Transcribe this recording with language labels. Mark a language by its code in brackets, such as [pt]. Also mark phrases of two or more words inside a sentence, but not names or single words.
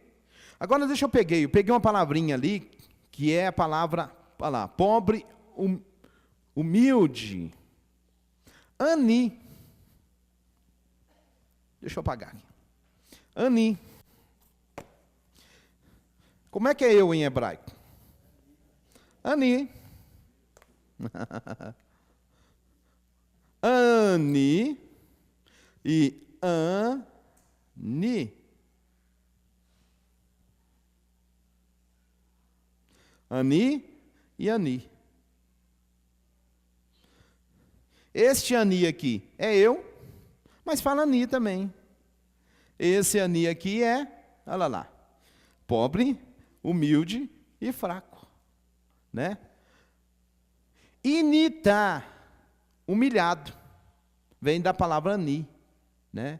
[pt] Agora deixa eu peguei uma palavrinha ali, que é a palavra, olha lá, pobre, humilde. Ani. Deixa eu apagar aqui. Ani. Como é que é eu em hebraico? Ani. Ani e ani. Ani e ani. Este ani aqui é eu, mas fala ani também. Esse ani aqui é, olha lá, pobre, humilde e fraco, né? Inita, humilhado, vem da palavra ani, né?